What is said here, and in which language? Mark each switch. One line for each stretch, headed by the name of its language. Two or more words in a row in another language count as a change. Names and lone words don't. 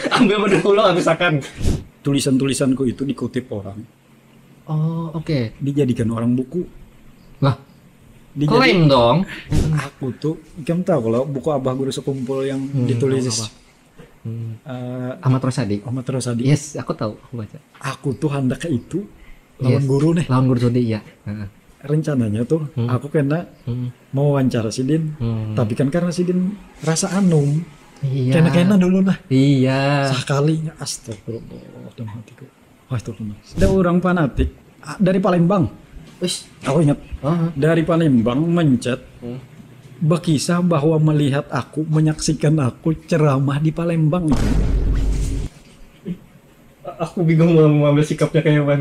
Indonesian: Ambil dulu misalkan. Tulisan-tulisanku itu dikutip orang. Oh, oke. Dijadikan orang buku. Lah, klaim dong. Aku tuh, kamu tahu kalau buku Abah Guru Sekumpul yang ditulis Ahmad Rosadi. Yes, aku tahu, aku baca.
Banjar: Aku tuh hendak itu lawan guru nih. Lawan guru Sodi, ya. Rencananya tuh aku kena mau wawancara si Din, tapi kan karena si Din rasa anum.
Indonesian: Iya.
Banjar: Kena dulu lah.
Indonesian: Iya. Sekalinya astagfirullah dalam hatiku. Wah itu lunas. Ada orang fanatik dari Palembang. Aku ingat dari Palembang mencet berkisah bahwa melihat aku, menyaksikan aku ceramah di Palembang. Aku bingung mau mengambil sikapnya kayak mana.